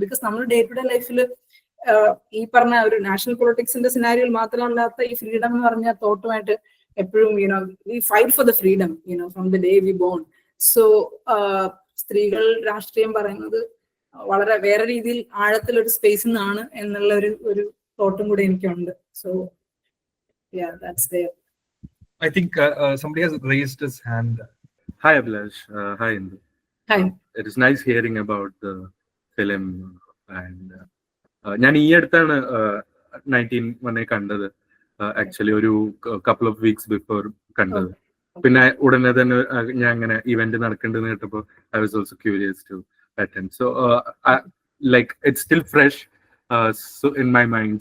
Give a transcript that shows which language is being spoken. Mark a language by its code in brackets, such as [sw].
[ml] Because നമ്മൾ day to day ലൈഫിൽ ഈ പറഞ്ഞ ഒരു നാഷണൽ പൊളിറ്റിക്സിന്റെ സിനാരിയോയിൽ മാത്രമല്ലാത്ത ഈ ഫ്രീഡം എന്ന് പറഞ്ഞ തോട്ടുമായിട്ട് എപ്പോഴും [en] We fight for the freedom from the day we born. [ml] So സ്ത്രീകൾ രാഷ്ട്രീയം പറയുന്നത് വളരെ വേറെ രീതിയിൽ ആഴത്തിലൊരു സ്പേസിൽ നിന്നാണ് എന്നുള്ള ഒരു തോട്ടും കൂടെ എനിക്കുണ്ട്. [en] So yeah, that's there. I think somebody has raised his hand. Hi Abhilash. Hi Indhu. Hi. It is nice hearing about the film. [ml] And ഞാൻ ഈ അടുത്താണ് 19-1 കണ്ടത്. [en] Actually ഒരു couple of weeks before കണ്ടത്. [ml] പിന്നെ ഉടനെ തന്നെ ഞാൻ അങ്ങനെ ഇവന്റ് നടക്കേണ്ടതെന്ന് കേട്ടപ്പോൾ [en] I was also curious to attend. So like it's still fresh so in my mind.